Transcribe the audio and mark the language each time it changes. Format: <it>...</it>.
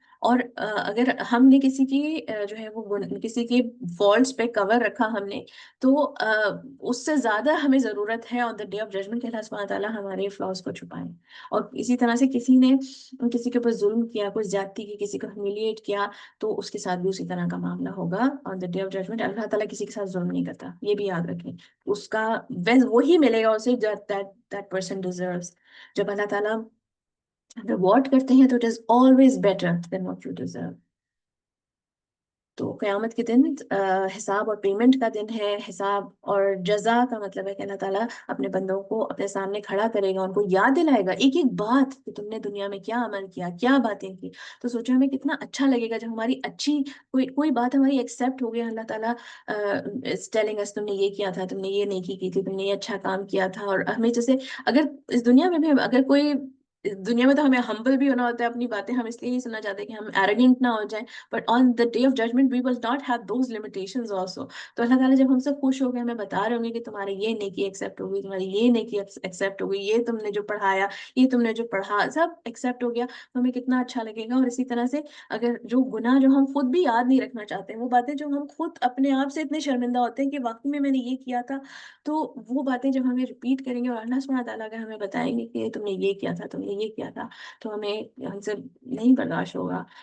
<ur>اور اگر ہم نے کسی کی جو ہے وہ کسی کی فالٹس پہ کور رکھا ہم نے, تو اس سے زیادہ ہمیں ضرورت ہے</ur> <en>on the day of judgement</en> <ur>کہ اللہ سبحانہ تعالیٰ ہمارے فلاز کو چھپائیں. اور اسی طرح سے کسی نے کسی کے اوپر ظلم کیا, کوئی زیادتی کی, کسی کو ہیوملیٹ کیا, تو اس کے ساتھ بھی اسی طرح کا معاملہ ہوگا</ur> <en>On the day of judgement.</en> <ur>اللہ تعالیٰ کسی کے ساتھ ظلم نہیں کرتا, یہ بھی یاد رکھیں. اس کا وہی ملے گا اسے</ur> <en>that person deserves.</en> <ur>جب اللہ تعالیٰ ریوارڈ کرتے ہیں تو</ur> <en>it is always better than what you deserve.</en> <ur>تو قیامت کے دن حساب اور پیمنٹ کا دن ہے. حساب اور جزا کا مطلب ہے کہ اللہ تعالیٰ اپنے بندوں کو اپنے سامنے کھڑا کرے گا, ان کو یاد دلائے گا ایک ایک بات کہ تم نے دنیا میں کیا عمل کیا, کیا باتیں کی. تو سوچو ہمیں کتنا اچھا لگے گا جب ہماری اچھی کوئی بات ہماری ایکسیپٹ ہو گئی. اللہ تعالیٰ</ur> <en>telling us</en> <ur>تم نے یہ کیا تھا, تم نے یہ نیکی کی تھی, تم نے یہ اچھا کام کیا تھا. اور ہمیں جیسے اگر اس دنیا میں بھی اگر کوئی دنیا میں تو ہمیں ہمبل بھی ہونا ہوتا ہے, اپنی باتیں ہم اس لیے نہیں سننا چاہتے کہ ہم ایروگنٹ نہ ہو جائیں.</ur> <en>But on the day of judgment, we will not have those limitations also.</en> <ur>تو اللہ تعالیٰ جب ہم سے خوش ہو گئے, ہمیں بتا رہے ہوں گے کہ تمہاری یہ نیکی ایکسیپٹ ہو گئی, تمہاری یہ نیکی ایکسیپٹ ہو گئی, یہ تم نے جو پڑھایا, یہ تم نے جو پڑھا, سب ایکسیپٹ ہو گیا, تو ہمیں کتنا اچھا لگے گا. اور اسی طرح سے اگر جو گناہ جو ہم خود بھی یاد نہیں رکھنا چاہتے ہیں, وہ باتیں جو ہم خود اپنے آپ سے اتنے شرمندہ ہوتے ہیں کہ واقعی میں نے یہ کیا تھا, تو وہ باتیں جب ہمیں ریپیٹ کریں گے اور اللہ سبحانہ تعالیٰ اگر ہمیں بتائیں گے کہ تم نے یہ کیا تھا, تم نے یہ کیا تھا, تو ہمیں ہم سے نہیں برداشت ہوگا.</ur>